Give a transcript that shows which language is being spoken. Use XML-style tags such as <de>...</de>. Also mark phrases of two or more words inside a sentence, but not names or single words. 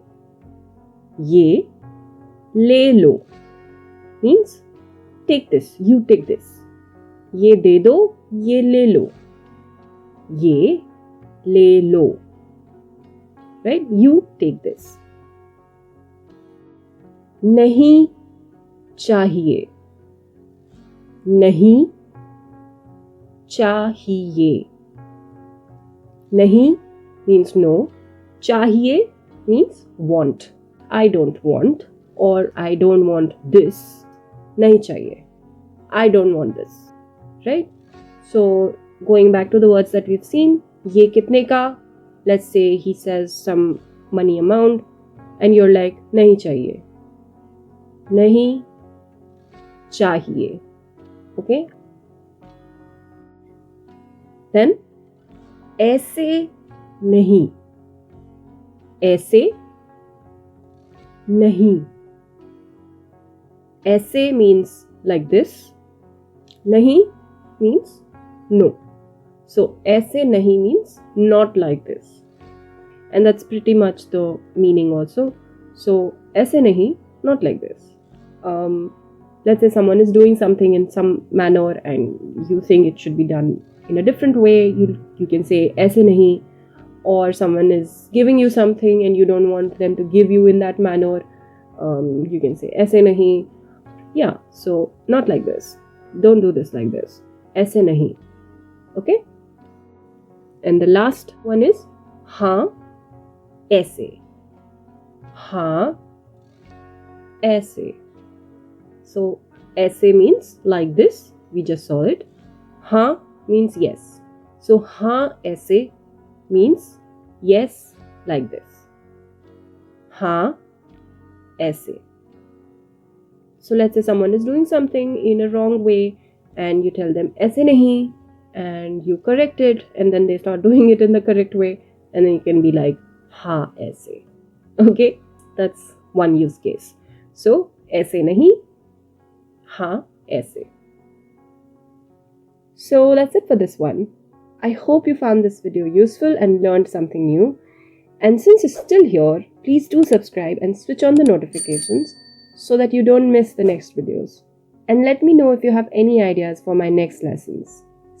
<hi>ये ले लो</hi> <en>means take this. You take this.</en> <hi>ये दे दो. ये ले लो. ये ले लो, right?</hi> <en>You take this.</en> <hi>नहीं चाहिए. नहीं चाहिए.</hi> <en>नहीं means no. चाहिए means want. I don't want, or I don't want this.</en> <hi>नहीं चाहिए.</hi> <en>I don't want this, right? So going back to the words that we've seen,</en> <hi>ये कितने का,</hi> <en>let's say he says some money amount and you're like,</en> <hi>नहीं चाहिए. नहीं चाहिए.</hi> <en>Okay? Then,</en> <hi>ऐसे नहीं. ऐसे नहीं.</hi> <en>Aise means like this. Nahi means no. So,</en> <hi>ऐसे नहीं</hi> <en>means not like this. And that's pretty much the meaning also. So,</en> <hi>ऐसे नहीं,</hi> <en>not like this. Let's say someone is doing something in some manner and you think it should be done in a different way. You can say</en> <hi>ऐसे नहीं.</hi> <en>Or someone is giving you something and you don't want them to give you in that manner. You can say</en> <hi>ऐसे नहीं.</hi> <en>Yeah, so not like this. Don't do this like this.</en> <hi>ऐसे नहीं.</hi> <en>Okay? And the last one is</en> <hi>हाँ ऐसे. हाँ ऐसे.</hi> <en>So aise means like this. We just saw it. Haan means yes. So</en> <hi>हाँ ऐसे</hi> <en>means yes like this.</en> <hi>हाँ ऐसे.</hi> <en>So let's say someone is doing something in a wrong way and you tell them</en> <hi>ऐसे नहीं,</hi> <en>and you correct it, and then they start doing it in the correct way, and then you can be like</en> <hi>हाँ ऐसे.</hi> <en>Okay, that's one use case. So</en> <hi>ऐसे नहीं, हाँ ऐसे.</hi> <en>So that's it for this one. I hope you found this video useful and learned something new. And since you're still here, please do subscribe and switch on the notifications so that you don't miss the next videos. And let me know if you have any ideas for my next lessons.</en>